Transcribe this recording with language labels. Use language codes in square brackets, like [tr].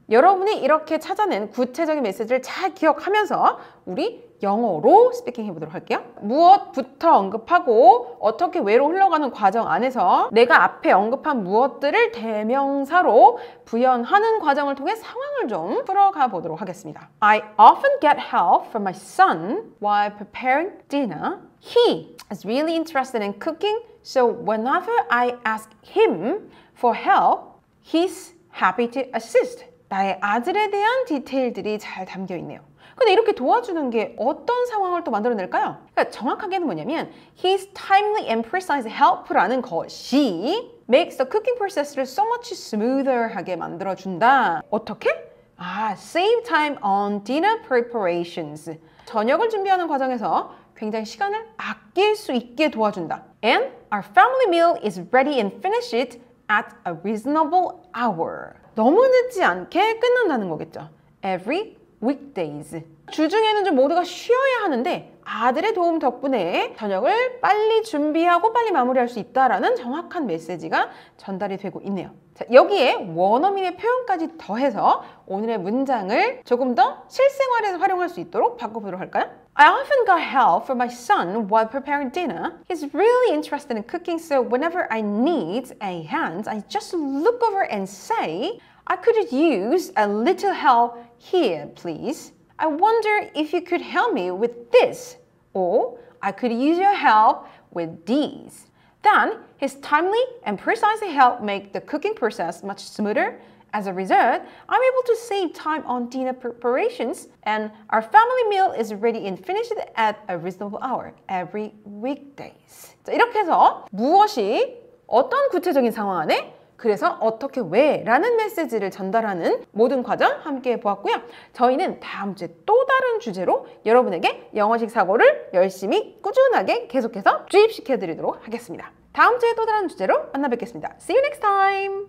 [ko] 여러분이 이렇게 찾아낸 구체적인 메시지를 잘 기억하면서 우리 영어로 스피킹 해보도록 할게요. 무엇부터 언급하고 어떻게 왜로 흘러가는 과정 안에서 내가 앞에 언급한 무엇들을 대명사로 부연하는 과정을 통해 상황을 좀 풀어가 보도록 하겠습니다. [en] I often get help from my son while preparing dinner. He is really interested in cooking, so whenever I ask him for help, he's happy to assist. [ko] 나의 아들에 대한 디테일들이 잘 담겨 있네요. 근데 이렇게 도와주는 게 어떤 상황을 또 만들어낼까요? 그러니까 정확하게는 뭐냐면 [en] His timely and precise help라는 것이 makes the cooking process를 so much smoother하게 만들어준다. [ko] 어떻게? [en] Save time on dinner preparations. [ko] 저녁을 준비하는 과정에서 굉장히 시간을 아낄 수 있게 도와준다. [en] And our family meal is ready and finished at a reasonable hour. [ko] 너무 늦지 않게 끝난다는 거겠죠. [en] Every weekdays. [ko] 주중에는 좀 모두가 쉬어야 하는데 아들의 도움 덕분에 저녁을 빨리 준비하고 빨리 마무리할 수 있다라는 정확한 메시지가 전달이 되고 있네요. 자, 여기에 원어민의 표현까지 더해서 오늘의 문장을 조금 더 실생활에서 활용할 수 있도록 바꿔보도록 할까요? [en] I often got help from my son while preparing dinner. He's really interested in cooking, so whenever I need a hand, I just look over and say, I could use a little help here, please. I wonder if you could help me with this. Or I could use your help with these. Then, his timely and precise help make the cooking process much smoother. As a result, I'm able to save time on dinner preparations and our family meal is ready and finished at a reasonable hour every weekdays. [ko] 자, 이렇게 해서 무엇이 어떤 구체적인 상황 안에 그래서 어떻게 왜 라는 메시지를 전달하는 모든 과정 함께 보았고요. 저희는 다음 주에 또 다른 주제로 여러분에게 영어식 사고를 열심히 꾸준하게 계속해서 주입시켜 드리도록 하겠습니다. 다음 주에 또 다른 주제로 만나 뵙겠습니다. [en] See you next time!